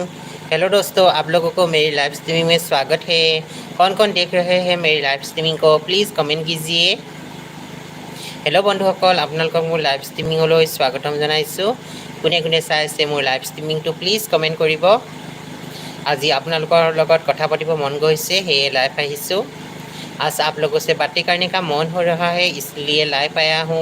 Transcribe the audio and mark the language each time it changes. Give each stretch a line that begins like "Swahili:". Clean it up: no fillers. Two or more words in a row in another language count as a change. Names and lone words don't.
Hindi: हेलो दोस्तों, आप लोगों को मेरी लाइव स्ट्रीमिंग में स्वागत है। कौन कौन देख रहे हैं मेरी लाइव स्ट्रीमिंग को प्लीज़ कमेंट कीजिए।
Assamese: হেল্ল' বন্ধুসকল, আপোনালোকক মোৰ লাইভ ষ্ট্ৰিমিঙলৈ স্বাগতম জনাইছোঁ। কোনে কোনে চাই আছে মোৰ লাইভ ষ্ট্ৰিমিংটো প্লিজ কমেণ্ট কৰিব। আজি আপোনালোকৰ লগত কথা পাতিব মন গৈছে, সেয়ে লাইভ আহিছোঁ।
Hindi: आज आप लोगों से बातें करने का मन हो रहा है, इसलिए लाइव आया हूँ।